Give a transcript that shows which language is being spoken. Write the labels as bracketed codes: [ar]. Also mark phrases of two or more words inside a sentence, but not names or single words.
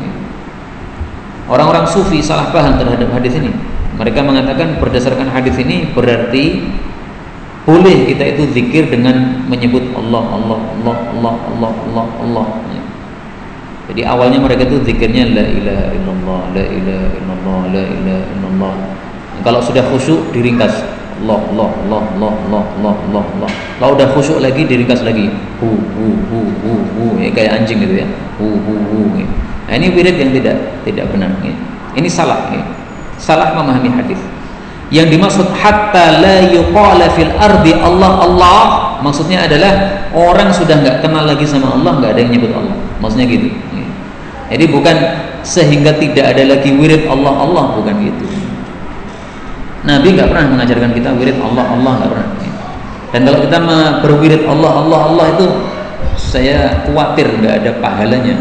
[id] Orang-orang sufi salah paham terhadap hadis ini. Mereka mengatakan berdasarkan hadis ini berarti boleh kita itu zikir dengan menyebut Allah Allah Allah Allah Allah Allah Allah. Jadi awalnya mereka itu zikirnya [ar] لا إله إلا الله, لا إله إلا الله, لا إله إلا الله. [id] Kalau sudah khusyuk diringkas Allah Allah Allah Allah Allah Allah Allah Allah. Kalau udah khusyuk lagi diringkas lagi hu ya, kayak anjing gitu ya, hu ya. Nah, ini wirid yang tidak benar ya. Ini salah ya. Salah memahami hadis. Yang dimaksud [ar] حتى لا يقال في الأرض الله الله, [id] maksudnya adalah orang sudah nggak kenal lagi sama Allah, nggak ada yang nyebut Allah, maksudnya gitu ya. Jadi bukan sehingga tidak ada lagi wirid Allah Allah, bukan gitu. Nabi nggak pernah mengajarkan kita wirid Allah Allah, nggak pernah. Dan kalau kita berwirid Allah Allah Allah itu, saya khawatir nggak ada pahalanya.